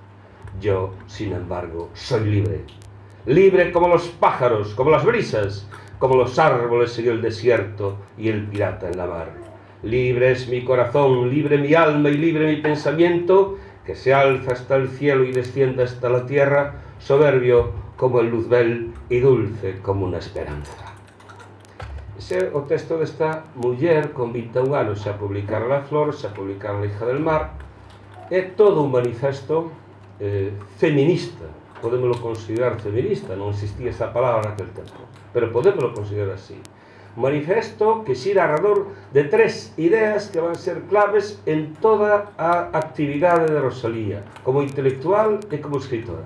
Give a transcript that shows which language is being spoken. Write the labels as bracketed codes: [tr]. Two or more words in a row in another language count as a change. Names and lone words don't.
[es] Yo, sin embargo, soy libre, libre como los pájaros, como las brisas, como los árboles en el desierto y el pirata en la mar. Libre es mi corazón, libre mi alma y libre mi pensamiento, que se alza hasta el cielo y desciende hasta la tierra, soberbio como el luzbel y dulce como una esperanza. [gl] Ese é o texto desta muller con 21 anos xa publicar La Flor, xa publicar La hija del mar. É todo un manifesto feminista, podémoslo considerar feminista, non existía esa palabra naquele tempo, pero podémoslo considerar así. Un manifesto que xira alrededor de 3 ideas que van ser claves en toda a actividade de Rosalía, como intelectual e como escritora.